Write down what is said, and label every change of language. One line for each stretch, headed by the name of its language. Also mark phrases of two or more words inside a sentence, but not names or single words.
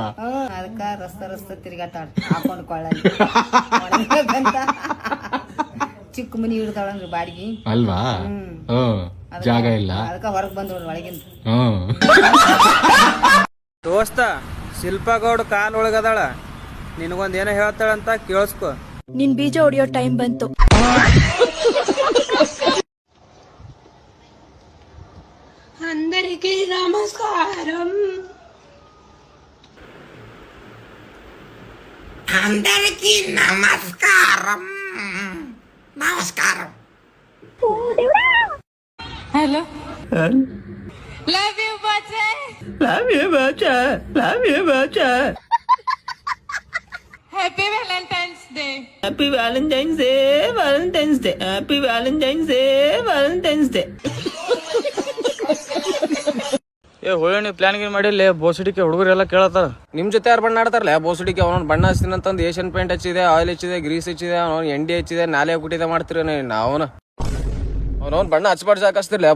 Kannada: ಅದಕ್ಕ ರಸ್ತೆ ತಿರುಗಾಟ ಹಾಕೊಂಡು ಕೊಳ್ಳಿ ಚಿಕ್ಕ ಮನಿ ಹಿಡ್ತಾಳಂದ್ರಿ ಬಾಡಿಗೆ ಅಲ್ವಾ? ಜಾಗ ಇಲ್ಲ, ಅದಕ್ಕ ಹೊರಗ್ ಬಂದ್ರು ಒಳಗಿಂದ. ದೋಸ್ತ ಶಿಲ್ಪಗೌಡ ಕಾಲ್ ಒಳಗದಾಳ, ನಿನಗೊಂದ್ ಏನೋ ಹೇಳ್ತಾಳಂತ ಕೇಳಿಸ್ಕೊ. ನಿನ್ ಬೀಜ ಹೊಡಿಯೋ ಟೈಮ್ ಬಂತು.
Telugu: అందరికీ నమస్కారం. అందరికీ నమస్కారం. నమస్కారం. హలో
English: love you bacha. Love you, bacha. Love you, bacha. Happy Valentine's Day. Happy Valentine's Day, Valentine's Day. Happy Valentine's Day, Valentine's Day.
Kannada: ಏ ಹೋಳಿ ಪ್ಲಾನ್ ಗೀನ್ ಮಾಡಿಲ್ಲ. ಬೋಸಡಿಕೆ ಹುಡುಗರೆಲ್ಲ ಕೇಳತ್ತಾರ ನಿಮ್ ಜೊತೆ ಯಾರು ಬಣ್ಣ ಆಡ್ತಾರಲ್ಲ. ಬೋಸಡಿಕೆ ಅವನೊಂದು ಬಣ್ಣ ಹಚ್ತೀನಿ ಅಂತಂದು ಏಷ್ಯನ್ ಪೇಂಟ್ ಹಚ್ಚಿದೆ, ಆಯಿಲ್ ಹಚ್ಚಿದೆ, ಗ್ರೀಸ್ ಹಚ್ಚಿದೆ, ಅವನು ಎಂಡಿ ಹಚ್ಚಿದೆ, ನಾಲೆ ಕುಟ್ಟಿದೆ ಮಾಡ್ತೀರ ಅವನವ್ನು ಬಣ್ಣ ಹಚ್ಬಾರ್ದು ಸಾಕಸ್ತಿರ್ಲ.